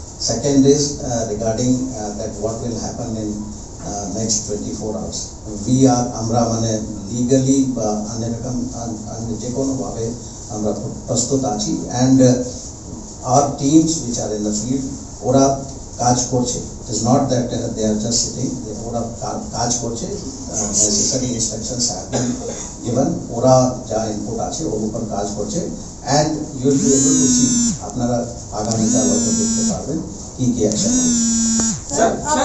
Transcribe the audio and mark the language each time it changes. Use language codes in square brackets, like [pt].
[en] Second is regarding that what will happen in next 24 hours. We are [bn] আমরা মানে legally বা অন্যরকম যে কোনো ভাবে আমরা প্রস্তুত আছি, [en] and our teams which are in the field [bn] ওরা কাজ করছে. [en] It is not that they are just sitting, [bn] ওরা কাজ করছে, [en] necessary instructions have been given, [bn] ওরা যা input আছে ওর উপর কাজ করছে, [en] and you will be able to see, [bn] আপনারা আগামীকাল হয়তো দেখতে পারবেন কি কি অ্যাকশন হবে.